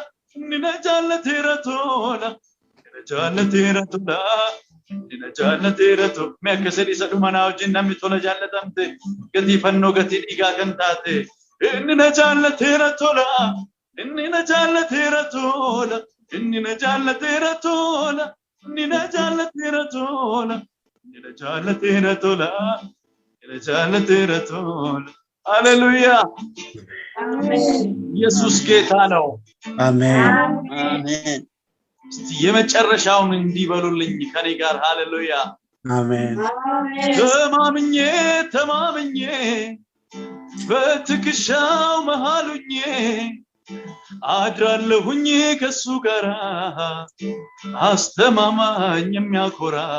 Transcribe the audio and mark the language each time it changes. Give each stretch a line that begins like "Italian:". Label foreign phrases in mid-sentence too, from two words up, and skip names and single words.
Oromo: Inni na jaallateera tola Inni na jaallateera tola Inni na jaallateera tola Mee akka sadii isa dhumanaa wajjin namni tola jaallatamte gatii fannoo gatii dhiigaa kan taate Inni na jaallateera tola Inni na jaallateera tola Inni na jaallateera tola Inni na jaallateera tola Nina jaallateera tola ሃሌሉያ Amen.
Amharic: ኢየሱስ ጌታ ነው አሜን አሜን እስቲ የመጨረሻውን እንዲበሉልኝ ከኔ ጋር ሃሌሉያ አሜን Amen. ተማምኜ በትከሻው መሃሉኜ አድራለሁኝ ከሱ ጋር አስተማማኝ የሚያኮራ